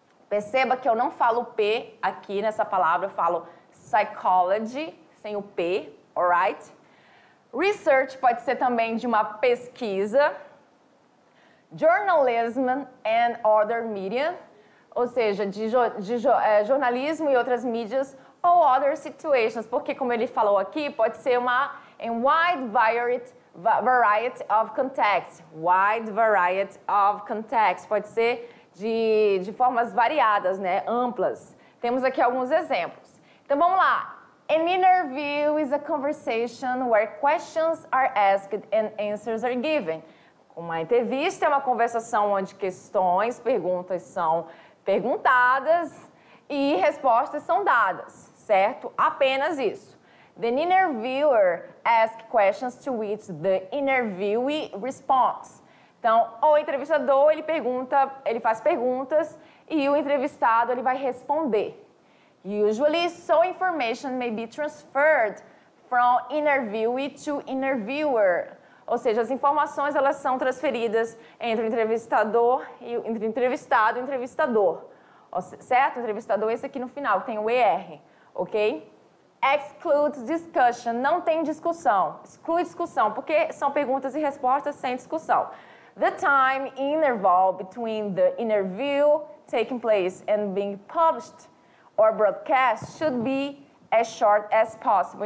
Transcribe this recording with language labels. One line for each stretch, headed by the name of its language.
Portuguese: Perceba que eu não falo P aqui nessa palavra, eu falo psychology, sem o P, alright? Research pode ser também de uma pesquisa.
English: Journalism and other media,
Portuguese: ou seja, de jornalismo e outras mídias, ou
English: other situations,
Portuguese: porque como ele falou aqui, pode ser uma
English: in wide variety of contexts. Wide variety of contexts.
Portuguese: Pode ser de formas variadas, né? Amplas. Temos aqui alguns exemplos. Então, vamos lá.
English: An interview is a conversation where questions are asked and answers are given.
Portuguese: Uma entrevista é uma conversação onde questões, perguntas são perguntadas e respostas são dadas, certo? Apenas isso.
English: The interviewer asks questions to which the interviewee responds.
Portuguese: Então, o entrevistador, ele faz perguntas e o entrevistado, ele vai responder.
English: Usually, so information may be transferred from interviewee to interviewer.
Portuguese: Ou seja, as informações, elas são transferidas entre o entrevistador e entre entrevistado e entrevistador. Certo? O entrevistador, esse aqui no final, tem o ER, ok?
English: Excludes discussion,
Portuguese: não tem discussão. Exclui discussão, porque são perguntas e respostas sem discussão.
English: The time interval between the interview taking place and being published or broadcast should be as short as possible.